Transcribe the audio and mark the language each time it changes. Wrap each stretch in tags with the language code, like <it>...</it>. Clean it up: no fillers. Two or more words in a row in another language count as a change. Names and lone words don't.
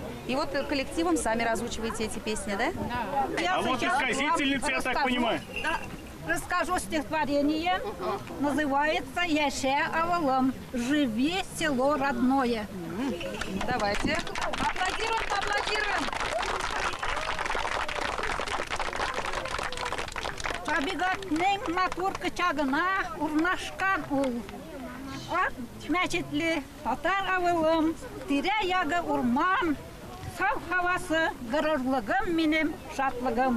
<ru>И вот коллективом сами разучиваете эти песни, да? А вот исказительница, я так понимаю. Расскажу стихотворение. Называется «Яше авалам. Живи, село родное». Давайте. Аплодируем.</ru> <tt>Табигатның матур кычагына урнашкан ул. Ак мәчетле татар авылым, тирә-ягы урман, сау һавасы, гырырлыгым минем, шатлыгым.</tt>